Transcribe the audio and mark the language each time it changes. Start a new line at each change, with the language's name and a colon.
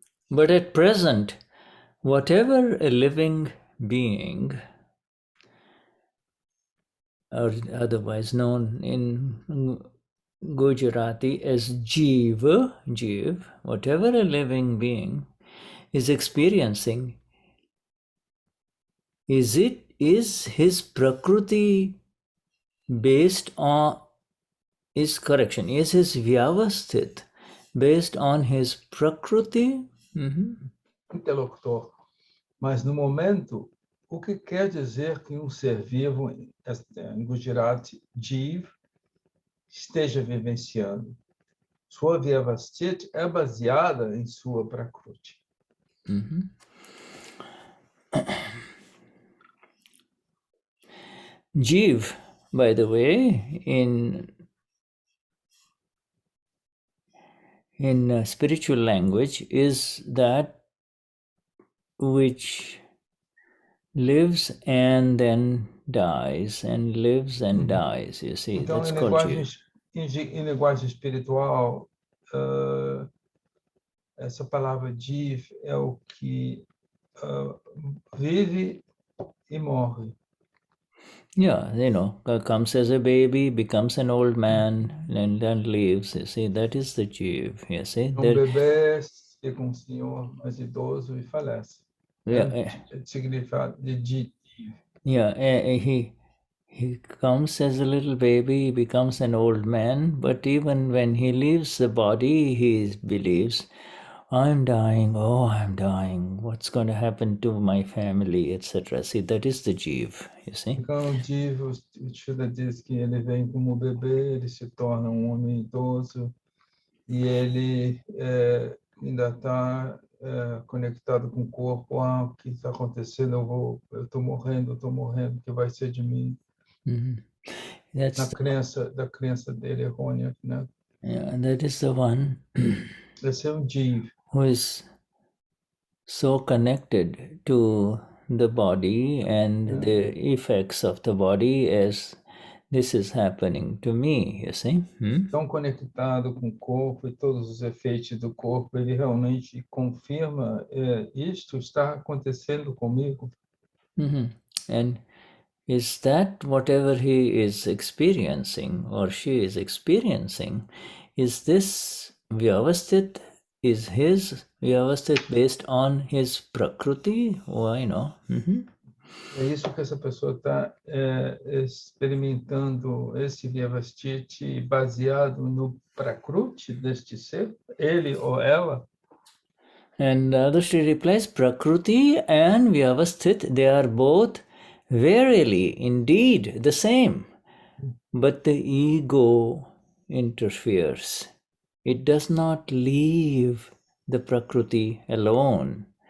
English: But at present, whatever a living being, or otherwise known in Gujarati as Jeev, whatever a living being is experiencing, is his Prakriti based on, is his Vyavasthit based on his Prakriti?
Portuguese: Interlocutor, mas no momento, o que quer dizer que um ser vivo, em Gujarati, Jeev, esteja vivenciando? Sua Vyavasthit é baseada em sua Prakriti.
English: Jeev, by the way, in spiritual language, is that which lives and then dies, and lives and dies, you see.
Portuguese: Então,
English: that's called Jeev.
Portuguese: Em linguagem espiritual, essa palavra Jeev é o que vive e morre.
English: Yeah, comes as a baby, becomes an old man, and then leaves. You see, that is the Jeev. You see,
Portuguese: Bebê fica senhor mais idoso e falece. Yeah, Significado de Jeev.
English: Yeah, he comes as a little baby, becomes an old man, but even when he leaves the body, he believes, I'm dying, oh, I'm dying, what's going to happen to my family, etc. See, that is the Jeev, you see.
Portuguese: Então, o Shuddha diz que ele vem como bebê, ele se torna um homem idoso e ele ainda está conectado com o corpo. Ah, o que está acontecendo? Eu estou morrendo, o que vai ser de mim?
English: That's
Portuguese: Da crença dele errônea, né?
English: Yeah, that is the one
Portuguese: Esse é o Jeev.
English: who is so connected to the body and the effects of the body as this is happening to me, you see.
Portuguese: Tão conectado com o corpo e todos os efeitos do corpo, ele realmente confirma isto está acontecendo comigo.
English: And is that whatever he is experiencing or she is experiencing, is this Vyavasthit, is his Vyavasthit based on his Prakriti? Why no?
Portuguese: É isso que essa pessoa está experimentando, esse Vyavasthit baseado no Prakruti deste ser, ele ou ela.
English: And Dadashri replies, Prakriti and Vyavasthit, they are both verily, indeed, the same. But the ego interferes. It does not leave the Prakriti alone.